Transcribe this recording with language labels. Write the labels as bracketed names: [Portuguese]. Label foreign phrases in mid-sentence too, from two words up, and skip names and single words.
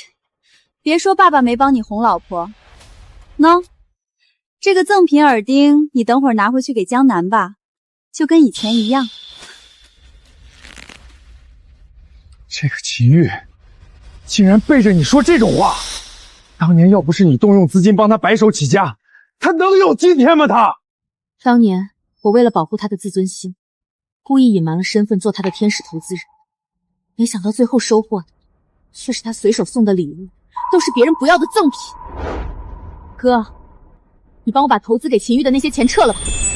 [Chinese] 別說爸爸沒幫你哄老婆。喏，這個贈品耳釘，你等會兒拿回去給江南吧，就跟以前一樣。這個秦玉竟然背着你說這種話，當年要不是你動用資金幫他白手起家，他能有今天嗎？他當年我為了保護他的自尊心，故意隱瞞了身份做他的天使投資人，沒想到最後收穫的卻是他隨手送的禮物，都是別人不要的贈品。哥，你幫我把投資給秦玉的那些錢撤了吧。